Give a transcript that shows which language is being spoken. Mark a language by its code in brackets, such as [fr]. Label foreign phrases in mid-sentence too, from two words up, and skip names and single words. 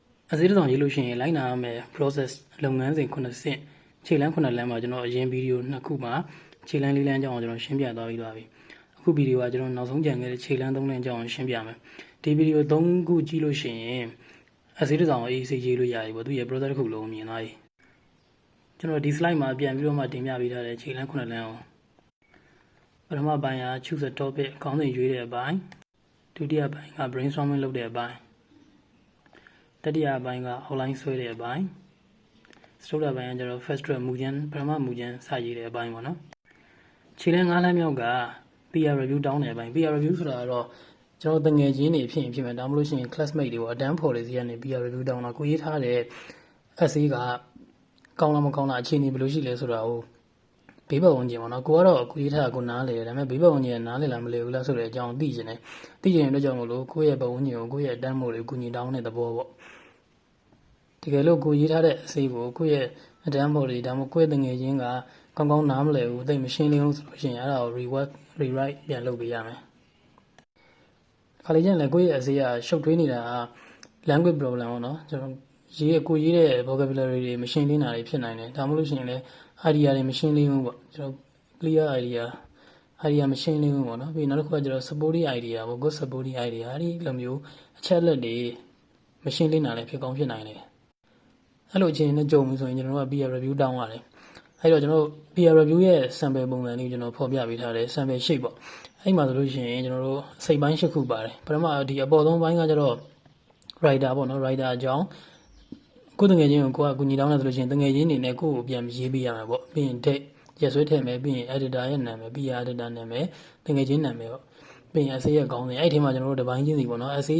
[my] အစည်းအဝေးရေးလို့ရှိရင်လိုက်နာရမယ် process လုပ်ငန်းစဉ်9ဆင့်ခြေလမ်း9လမ်းမှာကျွန်တော်အရင်ဗီဒီယိုနှစ်ခုမှာခြေလမ်း4လမ်းကြောင်းအောင်ကျွန်တော်ရှင်းပြသွားပြီးသွားပြီအခုဗီဒီယိုကကျွန်တော်နောက်ဆုံးကြံခဲ့တဲ့ခြေလမ်း3လမ်းကြောင်းအောင်ရှင်းပြမယ်ဒီဗီဒီယို3ခုကြည့်လို့ရှိရင်အစည်းအဝေးအေးဆေးရေးလို့ရပြီပေါ့သူရဲ့ process တစ်ခုလုံးမြင်သွားပြီကျွန်တော်ဒီ slide မှာပြန်ပြီးတော့မှတင်ပြပေးထားတဲ့ခြေလမ်း9လမ်းအောင်ပထမပိုင်းက [en] choose a topic [my] ခေါင်းစဉ်ရွေးတဲ့အပိုင်းဒုတိယပိုင်းက brainstorming လုပ်တဲ့အပိုင်းတတိယပိုင်းက outline ဆွဲတဲ့အပိုင်းစတုတ္ထပိုင်းကကျတော့ [en] first draft [my] မူကျန်းပထမမူကျန်းစရေးတဲ့အပိုင်းပေါ့နော်ခြေ လမ်း9လမ်းမြောက်က [en] peer review [my] တောင်းတဲ့အပိုင်း [en] peer review [my] ဆိုတာကတော့ကျွန်တော်တငယ်ချင်းတွေဖြစ်ရင်ဖြစ်မယ်ဒါမှမဟုတ်ရှင် classmate တွေပေါ့အတန်းဖော်တွေစီကနေ [en] peer review [my] တောင်းတာကိုရေးထားတဲ့ essay ကကော င်းလားမကောင်းလားအခြေအနေဘယ်လိုရှိလဲဆိုတာကိုဘေးပတ်ဝန်းကျင်ပေါ့နော်ကိုကတော့ကိုရေးထားတာကိုနားလေတယ်ဒါပေမဲ့ဘေးပတ်ဝန်းကျင်ကနားလေလားမလဲဘူးလားဆိုတဲ့အကြောင်းသိ ချင်တယ်သိချင်တဲ့အတွက်ကြောင့်မို့လို့ကိုယ့်ရဲ့ပတ်ဝန်းကျင်ကိုကိုယ့်ရဲ့အတန်းမို့တွေကိုကူညီတောင်းတဲ့သဘောပေါ့တကယ်လို့ကိုရေးထားတဲ့အစီကိုကိုယ့်ရဲ့အတန်းမို့တွေဒါမှမဟုတ်ကိုယ့်ရဲ့တငယ်ချင်းကကောင်းကောင်းနားမလဲဘူးသိမရှင်းလင်းလို့ဆိုလို့ရှိရင်အဲ့ဒါကို rewrite ပြန်လုပ်ပေးရမယ်ခါလေးကျရင်လည်းကိုယ့်ရဲ့အစီကရှုပ်ထွေးနေတာက [en] language problem [my] ပေါ့နော်ကျွန်တော်ကိုရေးတဲ့ vocabulary တွေမရှင်းလင်းတာတွေဖြစ်နိုင်တယ်ဒါမှမဟုတ်လို့ရှိရင်လည်း idea တွေမရှင်းလင်းဘူးပေါ့ကျွန်တော် clear idea မရှင်းလင်းဘူးပေါ့နော်ပြီးနောက်တစ်ခုကကျွန်တော် [en] supporting idea [my] ပေါ့ [en] good supporting idea [my] အဲ့ဒီလိုမျိုးအချက်လက်တွေမရှင်းလင်းတာလည်းဖြစ်ကောင်းဖြစ်နိုင်တယ်အဲ့လို အခြေအနေနဲ့ကြုံပြီဆိုရင်ကျွန်တော်တို့က [en] peer review [my] တောင်းရတယ်အဲ့တော့ကျွန်တော်တို့ [en] peer review [my] ရဲ့ sample ပုံစံလေးကျွန်တော်ဖော်ပြပေးထားတယ် [en] sample shape [my] ပေါ့အဲ့မှာဆိုလို့ရှိရင်ကျွန်တော်တို့စိတ်ပိုင်း၈ခုပါတယ်ပထမဒီအပေါ်ဆုံးပိုင်းကကျတော့ writer ပေါ့နော် writer အကြောင်းကိုတငယ်ချင်းကိုကကူညီတောင်းတယ်ဆိုလို့ရှိရင်တငယ်ချင်းနေနဲ့ကိုယ့်ကိုပြန်ရေးပေးရမှာပေါ့ပြီးရင် date ရက်စွဲထည့်မယ်ပြီးရင် editor ရဲ့နာမည် [en] PR editor [my] နာမည်တငယ်ချင်းနာမည်ပေါ့ပြီးရင် essay ရဲ့ခေါင်းစဉ်အဲ့ဒီထဲမှာကျွန်တော်တို့တစ်ပိုင်းချင်းစီပေါ့နော် essay